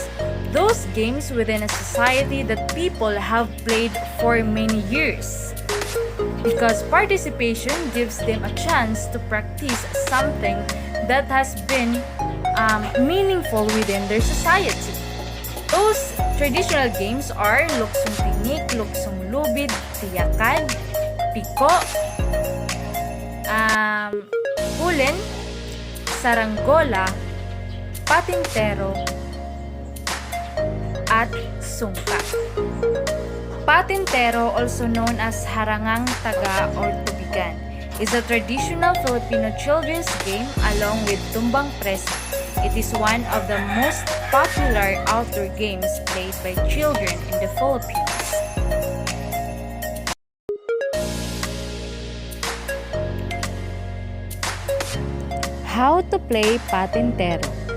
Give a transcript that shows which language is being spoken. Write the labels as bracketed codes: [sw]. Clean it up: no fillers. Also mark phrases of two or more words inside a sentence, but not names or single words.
[en] Those games within a society that people have played for many years. Because participation gives them a chance to practice something that has been meaningful within their society. Those traditional games are luksong tinik, luksong lubid, tiyakan, piko, hulin, saranggola, patintero, at sungka. Patintero, also known as harangang taga or tubigan, is a traditional Filipino children's game along with tumbang preso. It is one of the most popular outdoor games played by children in the Philippines. How to play patintero.